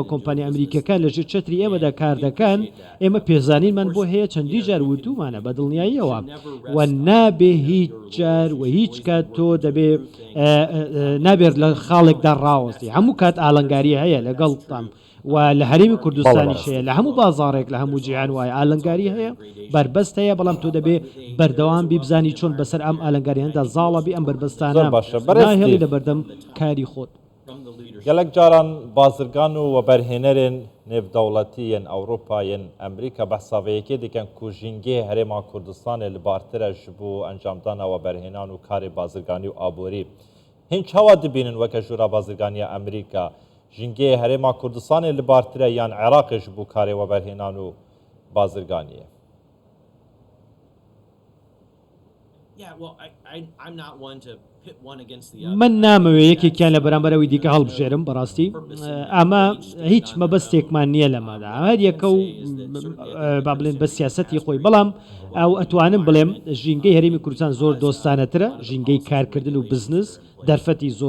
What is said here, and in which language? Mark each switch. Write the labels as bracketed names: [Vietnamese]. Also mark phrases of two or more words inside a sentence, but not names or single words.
[Central Kurdish] کۆمپانی ئەمریکەکان لەژێر چەتری ئێمەدا کار دەکەن ئێمە پێزانینمان بۆ هەیە چەندی جار وتومانە بە دڵنیاییەوە و نابێ هیچ جار و هیچ کات تۆ دەبێ نابێت لە خاڵێکدا ڕاوەستی هەموو کات ئالنگاری هەیە لەگەڵتان و لە هەرێمی کوردستانی شەیە لە هەموو بازارێک لە هەموو جیهان وایە ئالنگاری هەیە بربەست هەیە بەڵام تۆ دەبێ بەردەوام بیبزانی چۆن بەسەر ئەم ئالنگاری هەندا زاڵەبی ئەم بربەستانە ناهێڵی لە بەردەم کاری خۆت. [Kurdish] gelek caran bazirgan û weberhênerên nêvdewletî yên Ewropa yên Amerîka behsaveyekê dikin ku jîngê Herêma Kurdistanê li bartir e ji bo encamdana weberhênan û karê bazirganî û aborî. Hîn çawa dibînin weke jûra bazirganiya Amerîka jîngê Herêma Kurdistanê li bartir e yan Iraqê ji bo karê weberhênan û bazirganiyê? [Central Kurdish] من نامەوێ یەکێکیان لە بەرامبەرەوەی دیکە هەڵبژێرم بەڕاستی ئەمە هیچ مەبەستێکمان نییە لەمادا هەر یەکە و با بڵێن بە سیاسەتی خۆی بەڵام ئەو ئەتوانم بڵێم ژینگەی هەرێمی کوردستان زۆر دۆستانەترە ژینگەی کارکردن و بزنس دەرفەتی زۆر